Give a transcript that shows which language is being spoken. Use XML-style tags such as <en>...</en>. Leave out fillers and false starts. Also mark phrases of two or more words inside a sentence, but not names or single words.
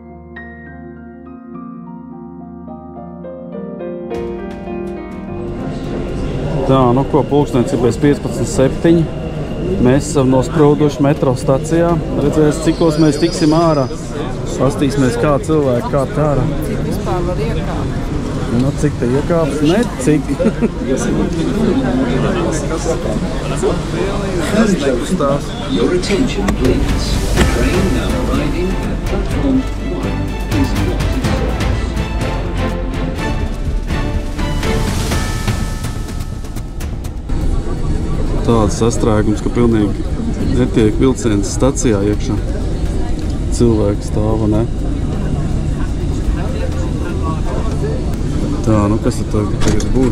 <lv>Tā, nu ko, pulkstens ir bez 15:07. Mēs esam nosprūduši metro stacijā. Redzēs, cikos mēs tiksim ārā. Pastīsimies, kā cilvēki kāp ārā. Cik vispār var iekāpt? Nu, cik te iekāps? Ne, cik.</lv> <en>Your attention, please. The train now arriving at platform 1 is not.</en> <lv>Tāds sastrēgums, ka pilnīgi netiek vilciens stacijā iekšā. Cilvēki stāva, ne? Tā, nu kas tad tagad būs?</lv>